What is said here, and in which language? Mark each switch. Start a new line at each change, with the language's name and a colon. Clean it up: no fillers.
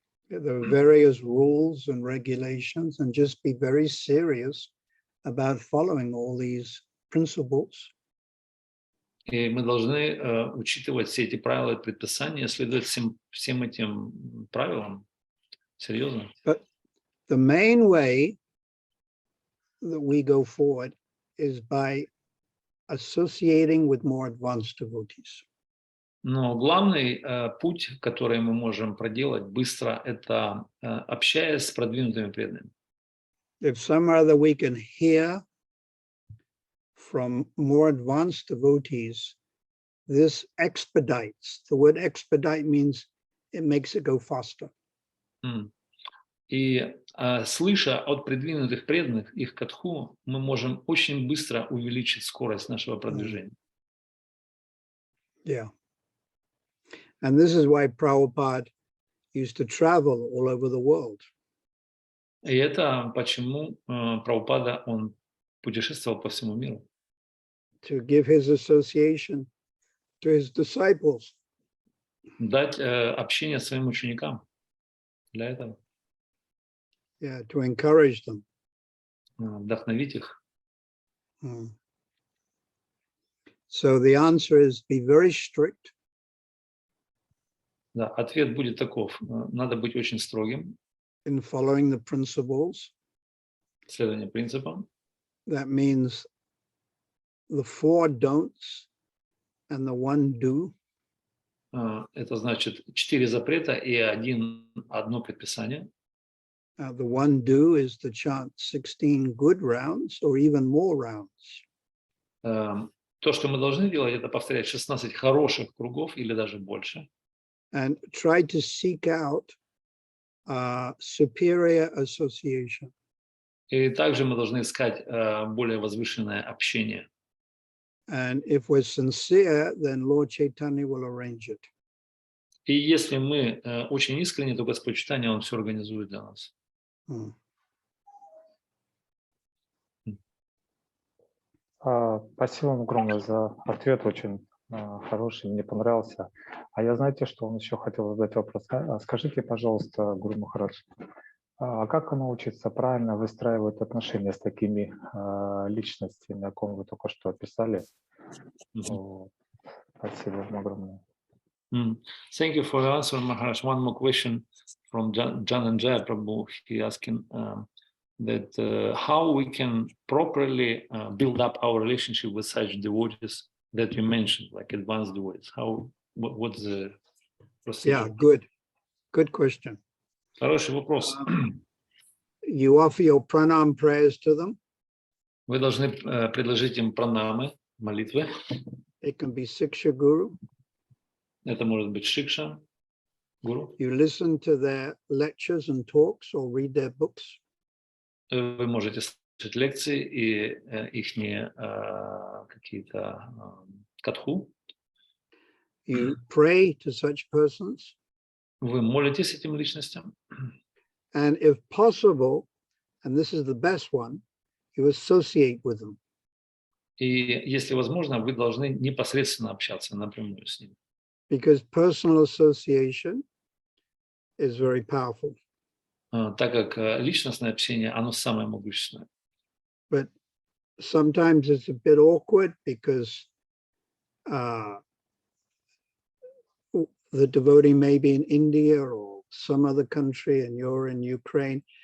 English: There are various rules and regulations, and just be very serious about following all these principles.
Russian: И мы должны учитывать все эти правила и предписания, следовать всем этим правилам серьезно.
English: But the main way that we go forward is by associating with more advanced devotees.
Russian: Но главный путь, который мы можем проделать быстро, это общаясь с продвинутыми преданными.
English: If somehow that we can hear from more advanced devotees, this expedites. The word expedite means it makes it go faster.
Russian: И слыша от продвинутых преданных их катху, мы можем очень быстро увеличить скорость нашего продвижения.
English: Yeah. And this is why Prabhupada used to travel all over the world.
Russian: И это почему Прабхупада, он путешествовал по всему миру.
English: To give his association to his disciples.
Russian: Дать общение своим ученикам для этого.
English: Yeah, to encourage them.
Russian: Вдохновить их.
English: So the answer is be very strict.
Russian: Да, ответ будет таков. Надо быть очень строгим.
English: In following the principles.
Russian: Следование принципам.
English: That means the 4 don'ts and the 1 do.
Russian: Это значит 4 запрета и одно предписание.
English: The 1 do is to chant 16 good rounds or even more rounds.
Russian: То, что мы должны делать, это повторять 16 хороших кругов или даже больше.
English: And try to seek out superior association.
Russian: И также мы должны искать более возвышенное общение.
English: And if we're sincere, then Lord Chaitanya will arrange it.
Russian: И если мы очень искренне, то Господь Чайтанья, Он все организует для нас. Спасибо вам огромное за ответ, очень хороший, мне понравился. А я, знаете, что он еще хотел задать вопрос? Скажите, пожалуйста, Гуру Махарадж, как научиться правильно выстраивать отношения с такими личностями, о ком вы только что описали? Спасибо вам огромное.
English: Thank you for the answer, Maharaj. One more question from Jananjaya Prabhu. He asking that how we can properly build up our relationship with such devotees that you mentioned, like advanced devotees. What's the procedure? Yeah, good question.
Russian: Хороший вопрос.
English: You offer your pranam prayers to them.
Russian: Вы должны предложить им пранамы, молитвы.
English: It can be Siksha Guru.
Russian: Это может быть Шикша, Гуру.
English: You listen to their lectures and talks or read their books.
Russian: Вы можете слушать лекции и ихние какие-то катху.
English: You pray to such persons.
Russian: Вы молитесь этим личностям.
English: And if possible, and this is the best one, you associate with them.
Russian: И если возможно, вы должны непосредственно общаться напрямую с ними.
English: Because personal association is very powerful.
Russian: Так как личностное общение, оно самое могущественное.
English: But sometimes it's a bit awkward because the devotee may be in India or some other country and you're in Ukraine.